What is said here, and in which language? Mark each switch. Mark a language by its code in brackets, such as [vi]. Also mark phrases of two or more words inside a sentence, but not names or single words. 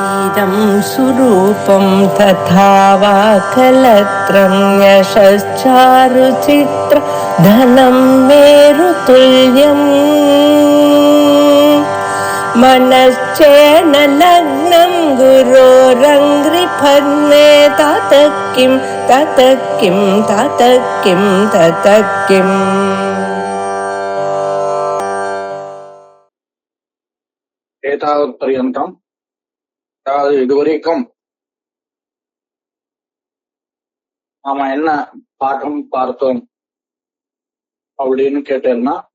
[sa] इदं सुरूपं तथा वा कलत्रं यशश्चारुचित्र धनं मेरुतुल्यम् मनश्चेन लग्नं गुरोरङ्घ्रिपद्मे ततः किं ततः किं ततः किं ततः किम् [ta] ஏதாவத்பர்யந்தம் அதாவது இதுவரைக்கும் நாம என்ன பாடம் பார்த்தோம் அப்படின்னு கேட்டேன்னா,